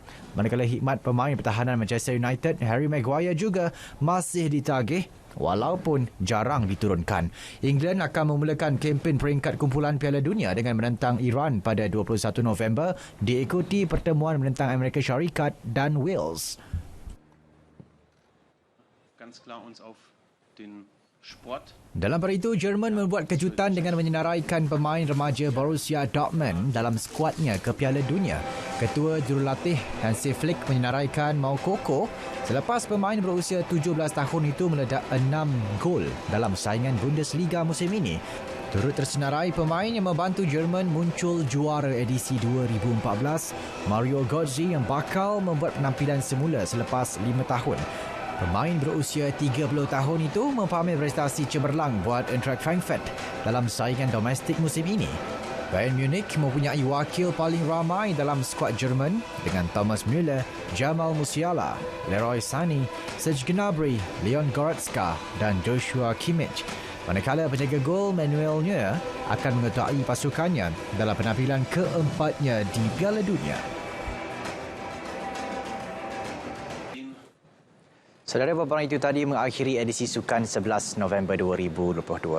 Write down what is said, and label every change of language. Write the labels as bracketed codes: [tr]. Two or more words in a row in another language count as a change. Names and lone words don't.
[ms] Manakala hikmat pemain pertahanan Manchester United Harry Maguire juga masih ditagih walaupun jarang diturunkan. England akan memulakan kempen peringkat kumpulan Piala Dunia dengan menentang Iran pada 21 November diikuti pertemuan menentang Amerika Syarikat dan Wales. [de] Ganz klar uns auf den Sport. [ms] Dalam hari itu, Jerman membuat kejutan dengan menyenaraikan pemain remaja Borussia Dortmund dalam skuadnya ke Piala Dunia. Ketua Jurulatih Hansi Flick menyenaraikan Moukoko selepas pemain berusia 17 tahun itu meledak 6 gol dalam saingan Bundesliga musim ini. Turut tersenarai pemain yang membantu Jerman muncul juara edisi 2014, Mario Götze yang bakal membuat penampilan semula selepas 5 tahun. Pemain berusia 30 tahun itu mempamer prestasi cemerlang buat Eintracht Frankfurt dalam saingan domestik musim ini. Bayern Munich mempunyai wakil paling ramai dalam skuad Jerman dengan Thomas Müller, Jamal Musiala, Leroy Sané, Serge Gnabry, Leon Goretzka dan Joshua Kimmich. Manakala penjaga gol Manuel Neuer akan mengetuai pasukannya dalam penampilan keempatnya di Piala Dunia. Saudara, paparan itu tadi mengakhiri edisi Sukan 11 November 2022.